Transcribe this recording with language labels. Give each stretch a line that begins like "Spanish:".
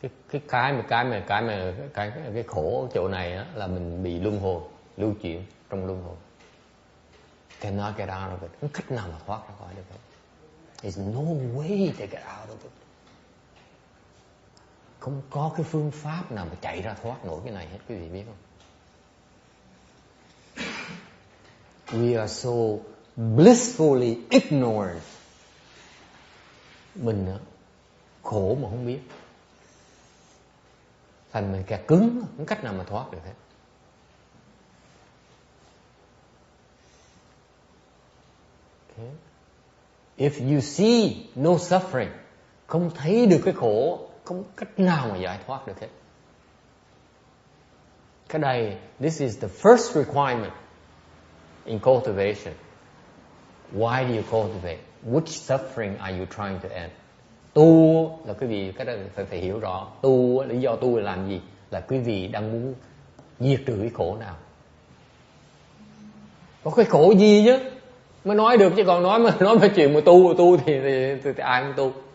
Vietnamese: Cái khổ ở chỗ này á, là mình bị luân hồi, lưu chuyển trong luân hồi.
English: Cannot get out of it.
Vietnamese: Không cách nào mà thoát ra khỏi được hết.
English: There's no way to get out of it.
Vietnamese: Không có cái phương pháp nào mà chạy ra thoát nổi cái này hết, quý vị biết không?
English: We are so blissfully ignorant.
Vietnamese: Mình khổ mà không biết. Thành mình kẹt cứng, không cách nào mà thoát được hết.
English: Okay. If you see no suffering,
Vietnamese: không thấy được cái khổ, không cách nào mà giải thoát được hết. Cái đây,
English: this is the first requirement in cultivation. Why do you cultivate? Which suffering are you trying to end?
Vietnamese: Tu là quý vị, cái đó phải hiểu rõ. Tu, lý do tu là làm gì? Là quý vị đang muốn diệt trừ cái khổ nào. Có cái khổ gì chứ mới nói được, chứ còn nói mà chuyện mà tu thì ai cũng tu.